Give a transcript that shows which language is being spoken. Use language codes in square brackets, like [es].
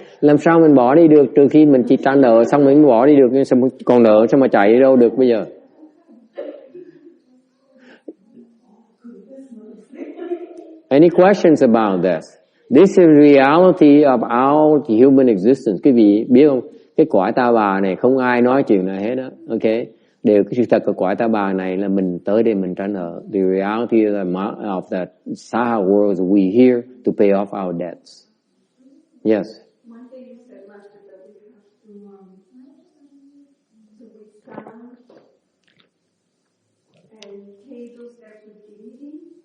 [vi] Làm sao mình bỏ đi được trừ khi mình chỉ trả nợ xong mình bỏ đi được, nhưng sao còn nợ sao mà chạy đi đâu được bây giờ? [en] Any questions about this? This is reality of our human existence. [vi] Quý vị biết không? Cái cõi ta bà này không ai nói chuyện này hết đó. Okay? Đều cái sự thật của cõi ta bà này là mình tới đây mình trả nợ. [en] The reality of that Saha world is we here to pay off our debts. Yes. One thing you said, Master, that we have to withstand and pay those debts with dignity.